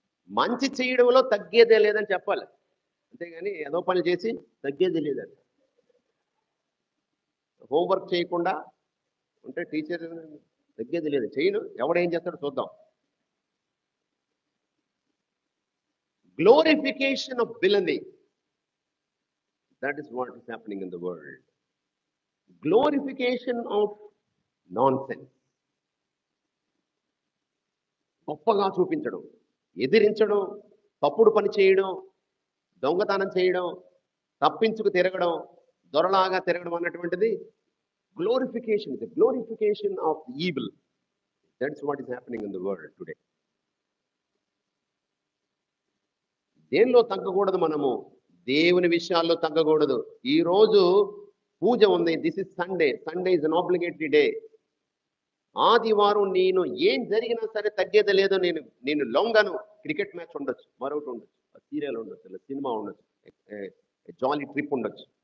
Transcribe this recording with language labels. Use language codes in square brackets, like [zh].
[te] మంచి చేయడంలో తగ్గేదే లేదని చెప్పాలి, అంతేగాని ఏదో పని చేసి తగ్గేది లేదండి. హోంవర్క్ చేయకుండా ఉంటే టీచర్ తగ్గేది లేదు, చేయను, ఎవడేం చేస్తాడో చూద్దాం. [en] glorification of villainy. That is what is happening in the world. Glorification of nonsense. [te] గొప్పగా చూపించడం, ఎదిరించడం, తప్పుడు పని చేయడం, దొంగతనం చేయడం, తప్పించుకు తిరగడం, దొరలాగా తిరగడం అన్నటువంటిది [en] glorification, the glorification of evil. That's what is happening in the world today. [te] దేనిలో తగ్గకూడదు మనము, దేవుని విషయాల్లో తగ్గకూడదు. ఈ రోజు పూజ ఉంది, [en] This is Sunday, Sunday is an obligatory day. [te] ఆదివారం నేను ఏం జరిగినా సరే తగ్గేది లేదో, నేను లొంగను. క్రికెట్ మ్యాచ్ ఉండొచ్చు, మరొకటి ఉండొచ్చు, సీరియల్ ఉండొచ్చు, లేదా సినిమా ఉండొచ్చు, జాలీ ట్రిప్ ఉండొచ్చు.